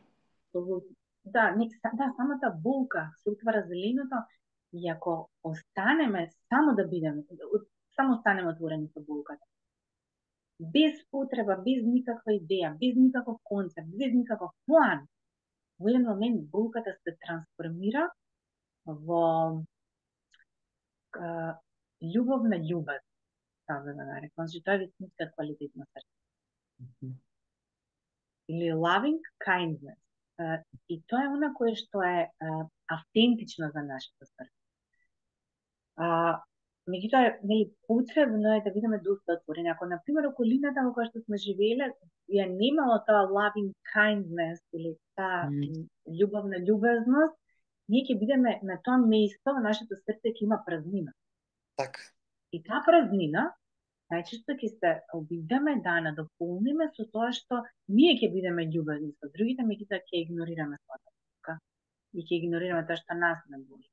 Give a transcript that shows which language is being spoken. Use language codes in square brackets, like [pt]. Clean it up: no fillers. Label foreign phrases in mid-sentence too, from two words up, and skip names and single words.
[mk] Да, самата болка се отвара зеленото и ако останеме само да бидеме, само останеме отворени со болката, без потреба, без никаква идеја, без никаков концепт, без никаков план, во еден момент болката се трансформира во љубовна љубов, така да нарекам. Значи, тоа е вистинска квалитет на срце. [en] Или loving kindness. [mk] И тоа е она кое што е автентично за нашето срце. Меѓутоа, нели, потребно е да бидеме доста отворени. Ако, например, околината во која што сме живееле, ја немало тоа [en] loving kindness [mk] или таа љубовна љубезност, ние ќе бидеме на тоа место во нашето срце ќе има празнина. Така. И таа празнина најчесто ќе се обидеме да надополниме со тоа што ние ќе бидеме љубезни со другите, меѓутоа ќе игнорираме својата болка и ќе игнорираме тоа што нас не боли.